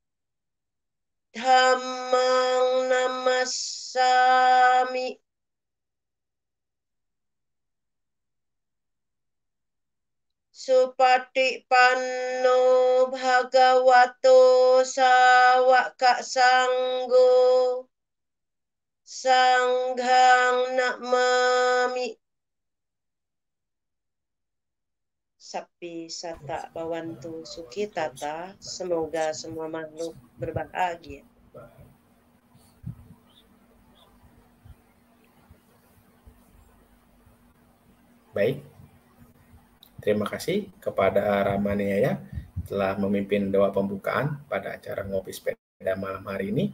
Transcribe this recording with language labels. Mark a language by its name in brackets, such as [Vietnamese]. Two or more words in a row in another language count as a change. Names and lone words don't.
[Pali] dhammang namassami supatipanno bhagavato sawaka sanggo sanghang namami. Sapi sata bawantu sukitata, [Indonesian] semoga semua makhluk berbahagia. Baik, terima kasih kepada Ramani Yaya telah memimpin doa pembukaan pada acara Ngopi Sepeda malam hari ini.